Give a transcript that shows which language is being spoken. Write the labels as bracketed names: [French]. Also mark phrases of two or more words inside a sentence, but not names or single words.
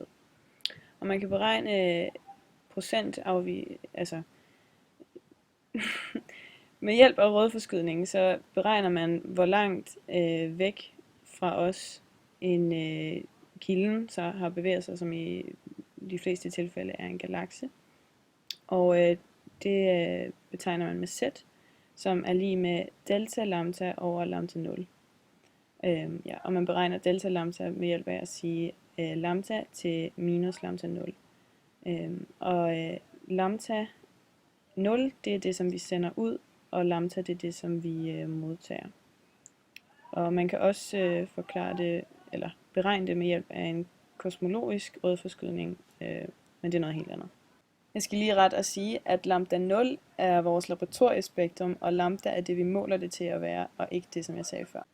[Danish] Og man kan beregne med hjælp af rødforskydningen, så beregner man, hvor langt væk fra os en kilden så har bevæget sig, som i de fleste tilfælde er en galakse. Og det betegner man med z, som er lig med delta lambda over lambda 0. Og man beregner delta lambda med hjælp af at sige lambda til minus lambda 0. Lambda 0, det er det, som vi sender ud, og lambda, det er det, som vi modtager. Og man kan også forklare det, eller beregne det med hjælp af en kosmologisk rødforskydning, men det er noget helt andet. Jeg skal lige ret at sige, at lambda 0 er vores laboratoriespektrum, og lambda er det, vi måler det til at være, og ikke det, som jeg sagde før.